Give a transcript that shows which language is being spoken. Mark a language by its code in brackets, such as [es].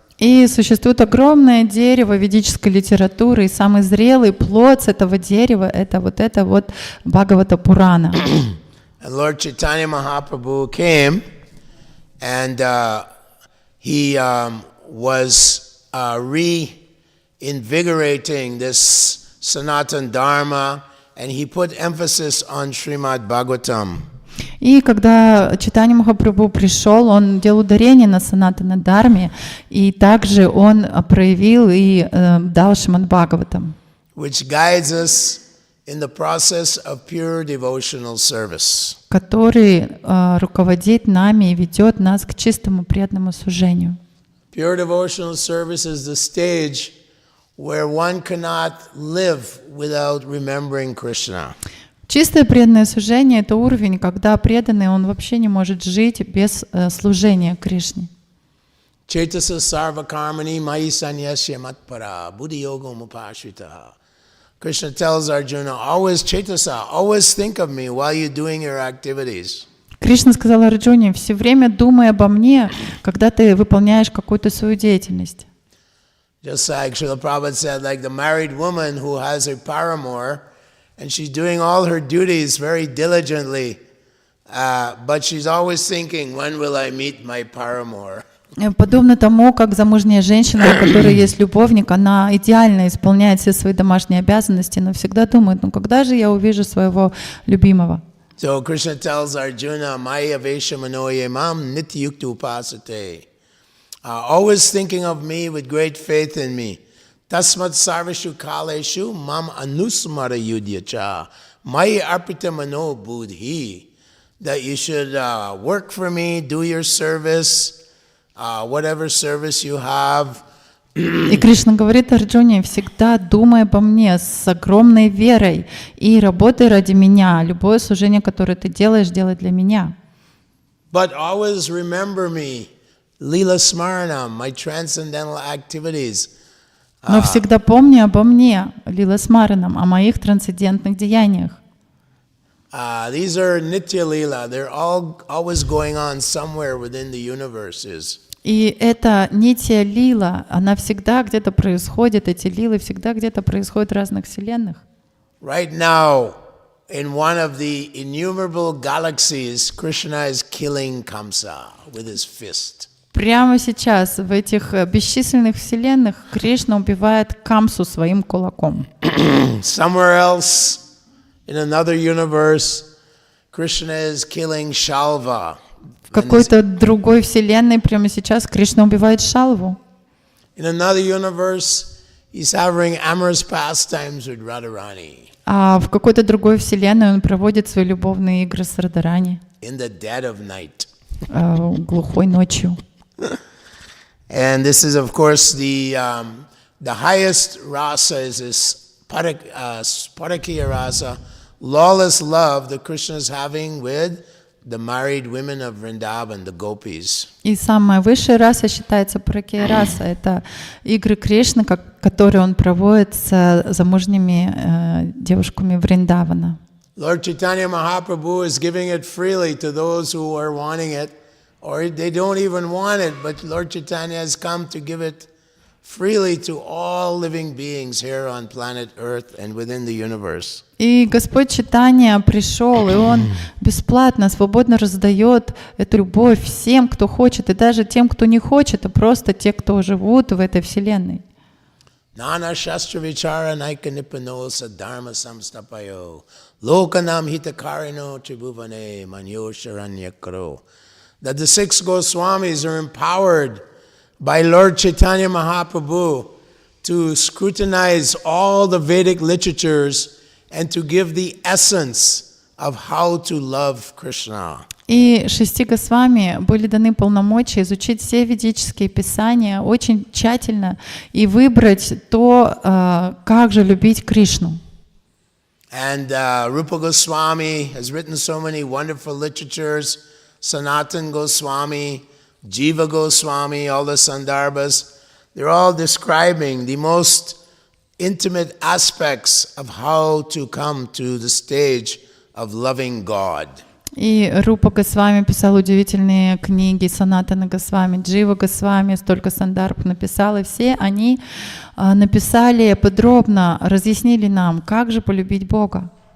[ru] И существует огромное дерево ведической литературы, и самый зрелый плод с этого дерева — это вот Бхагавата Пурана. [en] And Lord Chaitanya Mahaprabhu came, and he was reinvigorating this Sanatan Dharma, and he put emphasis on Srimad Bhagavatam. [ru] И когда Чайтанья Махапрабху пришел, он делал ударение на санатана дхарме, и также он проявил и дал Шримад Бхагаватам, [en] which guides us in the process of pure devotional service. [ru] который руководит нами и ведет нас к чистому преданному служению. [en] Pure devotional service is the stage where one cannot live without remembering Krishna. [ru] Чистое преданное служение — это уровень, когда преданный, он вообще не может жить без служения Кришне. [sa] Chaitasa sarva karmani mayi sanyasya matpara buddhi yogam upashrita. [en] Krishna tells Arjuna, always chaitasa, always think of me while you're doing your activities. [ru] Кришна сказал Арджуне: все время думай обо мне, когда ты выполняешь какую-то свою деятельность. [en] Just like Srila Prabhupada said, like the married woman who has her paramour, and she's doing all her duties very diligently, but she's always thinking, when will I meet my paramour? [ru] Подобно тому, как замужняя женщина, у которой есть любовник, она идеально исполняет все свои домашние обязанности, но всегда думает: ну когда же я увижу своего любимого? [en] So Krishna tells Arjuna, [sa] Maya vesha manoye mam nityukta upasate. [en] always thinking of me with great faith in me. [sa] Tasmat sarvashu kaleshu mam anusmara yudhyacha mai arpita mano buddhi. [en] That you should work for me, do your service, whatever service you have. [ru] И Кришна говорит Арджуне: всегда думай обо мне с огромной верой и работай ради меня. Любое служение, которое ты делаешь, делай для меня. [en] But always remember me, Lila Smaranam, my transcendental activities. [ru] Но всегда помни обо мне, Лила Смаранам, о моих трансцендентных деяниях. [en] These are Nitya Lila. They're all always going on somewhere within the universes. [ru] И эта нитья лила, она всегда где-то происходит, эти лилы всегда где-то происходят в разных вселенных. [en] Right now, in one of the innumerable galaxies, Krishna is killing Kamsa with his fist. [ru] Прямо сейчас в этих бесчисленных вселенных Кришна убивает Камсу своим кулаком. [en] Somewhere else, in another universe, Krishna is killing Shalva. [ru] В какой-то другой вселенной прямо сейчас Кришна убивает Шалву. [en] In another universe, he's having amorous pastimes with Radharani. [ru] А в какой-то другой вселенной он проводит свои любовные игры с Радхарани. [en] In the dead of night. [ru] Глухой ночью. [en] And this is, of course, the highest rasa is this Parakiya rasa, lawless love that Krishna is having with the married women of Vrindavan, the gopis. [ru] И самая высшая раса считается Паракия раса. Это игры Кришны, которые он проводит с замужними девушками Вриндавана. [en] Lord Chaitanya Mahaprabhu is giving it freely to those who are wanting it, or they don't even want it, but Lord Chaitanya has come to give it freely to all living beings here on planet Earth and within the universe. [ru] И Господь Чайтанья пришел, и Он бесплатно, свободно раздает эту любовь всем, кто хочет, и даже тем, кто не хочет, а просто те, кто живут в этой вселенной. [sa] Nana Shastra Vichara Naika Nipano Sadharma Samstapayo Lokanam Hitakarino Tribhuvane Manyo Sharanyakaro. [en] That the six Goswamis are empowered by Lord Chaitanya Mahaprabhu to scrutinize all the Vedic literatures and to give the essence of how to love Krishna. [ru] И 6 Госвами были даны полномочия изучить все ведические писания очень тщательно и выбрать то, как же любить Кришну. [en] And Rupa Goswami has written so many wonderful literatures. Sanatan Goswami, Jiva Goswami, all the Sandarbhas, they're all describing the most intimate aspects of how to come to the stage of loving God. [ru] И Рупа Госвами писал удивительные книги, Санатана Госвами, Джива Госвами, столько Сандарбх написал, и все они написали подробно, разъяснили нам, как же полюбить Бога.